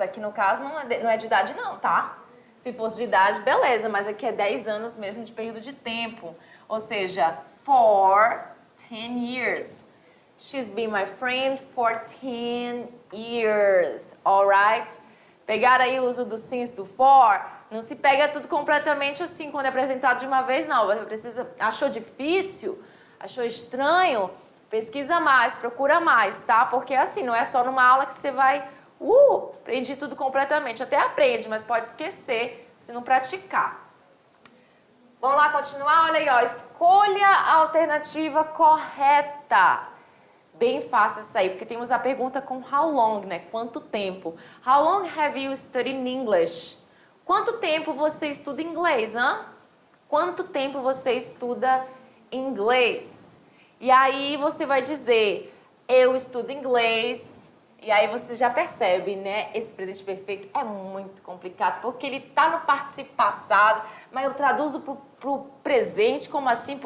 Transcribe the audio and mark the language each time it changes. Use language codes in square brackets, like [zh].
[pt] Aqui no caso não é de idade não, tá? Se fosse de idade, beleza, mas aqui é 10 anos mesmo de período de tempo. Ou seja, [en] for 10 years. She's been my friend for 10 years, alright? [pt] Pegaram aí o uso do since, do for, não se pega tudo completamente assim quando é apresentado de uma vez, não. Você precisa, achou difícil, achou estranho, pesquisa mais, procura mais, tá? Porque assim, não é só numa aula que você vai, aprende tudo completamente. Até aprende, mas pode esquecer se não praticar. Vamos lá continuar? Olha aí, ó. Escolha a alternativa correta. Bem fácil isso aí, porque temos a pergunta com how long, né? Quanto tempo? [en] How long have you studied English? [pt] Quanto tempo você estuda inglês, né? Quanto tempo você estuda inglês? E aí você vai dizer, eu estudo inglês. E aí você já percebe, né? Esse presente perfeito é muito complicado, porque ele tá no participo passado, mas eu traduzo pro presente, como assim?